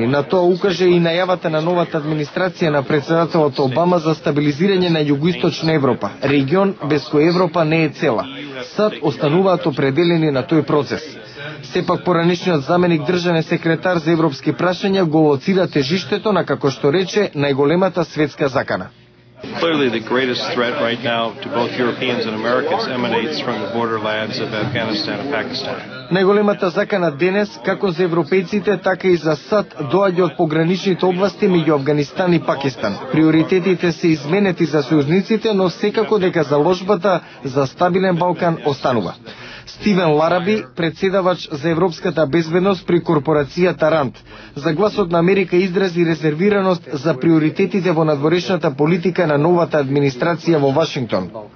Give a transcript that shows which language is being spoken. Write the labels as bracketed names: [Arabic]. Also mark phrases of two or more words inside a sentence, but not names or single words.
[Macedonian] На тоа укаже и најавата на новата администрација на претседателот Обама за стабилизирање на југоисточна Европа, регион без кој Европа не е цела. САД остануваат определени на тој процес. Сепак поранешниот заменик државен секретар за европски прашања го лоцира тежиштето на, како што рече, најголемата светска закана. [English] Clearly, the greatest threat right now to both Europeans and Americans emanates from the borderlands of Afghanistan and Pakistan. [Macedonian] Најголемата закана денес, како за европејците, така и за САД, доаѓа од пограничните области меѓу Авганистан и Пакистан. Приоритетите се изменети за сојузниците, но секако дека заложбата за стабилен Балкан останува. Стивен Лараби, председавач за европската безбедност при корпорацијата РАНД, за Гласот на Америка изрази резервираност за приоритетите во надворешната политика на новата администрација во Вашингтон.